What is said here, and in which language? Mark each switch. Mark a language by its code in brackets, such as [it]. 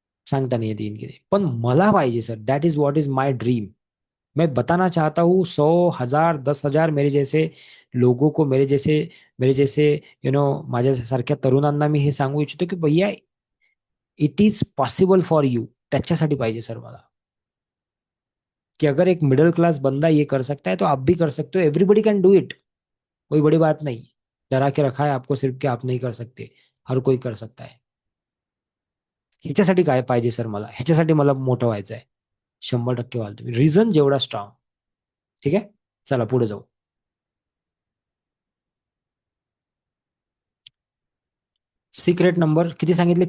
[mr] सांगता नहीं येते इनके. पण मला पाहिजे sir. [en] That is what is my dream. [hi] मैं बताना चाहता हूँ 100, 1000, 10,000 मेरे जैसे [mr] माझ्या सारख्या तरुणांना मी हे सांगू इच्छितो की भैया, [en] It is possible for you. [mr] त्याच्यासाठी पाहिजे सर मला. [hi] कि अगर एक मिडिल क्लास बंदा ये कर सकता है तो आप भी कर सकते हो. [en] Everybody can do it. [hi] कोई बड़ी बात नहीं. डरा के रखा है आपको सिर्फ कि आप नहीं कर सकते. हर कोई कर सकता है. [mr] ह्याच्यासाठी काय पाहिजे सर मला? ह्याच्यासाठी मला मोठं व्हायचं आहे. 100% व्हाल तुम्ही. रिझन जेवढा स्ट्रॉंग. ठीक आहे. चला पुढे जाऊ. सिक्रेट नंबर किती सांगितले?